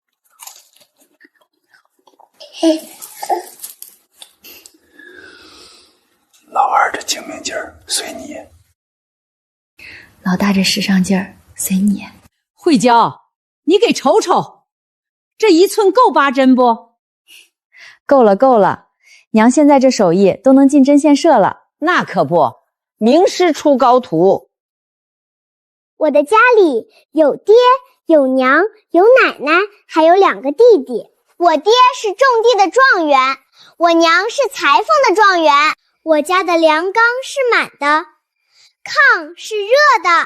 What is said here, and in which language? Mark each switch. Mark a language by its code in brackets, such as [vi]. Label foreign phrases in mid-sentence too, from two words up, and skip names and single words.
[zh] 老二這精明勁兒隨你，老大這時尚勁兒隨你。慧嬌，你給瞅瞅，這1寸夠8針不？夠了夠了，娘現在這手藝都能進針線社了。那可不，名師出高徒。我的家裡有爹，有娘，有奶奶，還有2個弟弟。我爹是種地的狀元，我娘是裁縫的狀元。我家的糧缸是滿的，炕是熱的。